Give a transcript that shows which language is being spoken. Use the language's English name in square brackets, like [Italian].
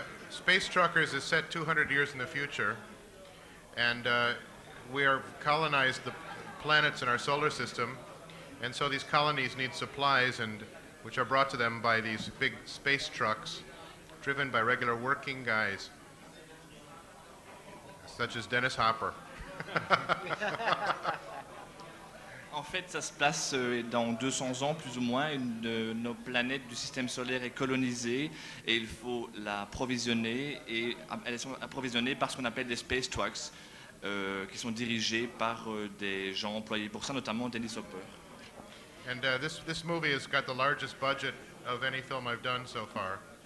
[English] Space Truckers is set 200 years in the future, and we are colonized the planets in our solar system, and so these colonies need supplies, which are brought to them by these big space trucks driven by regular working guys, such as Dennis Hopper. [French] En fait, ça se passe dans 200 ans, plus ou moins. Une de nos planètes du système solaire est colonisée et il faut l'approvisionner. Et elles sont approvisionnées par ce qu'on appelle des space trucks, qui sont dirigés par des gens employés pour ça, notamment Dennis Hopper. [English] And this movie has got the largest budget of any film I've done so far.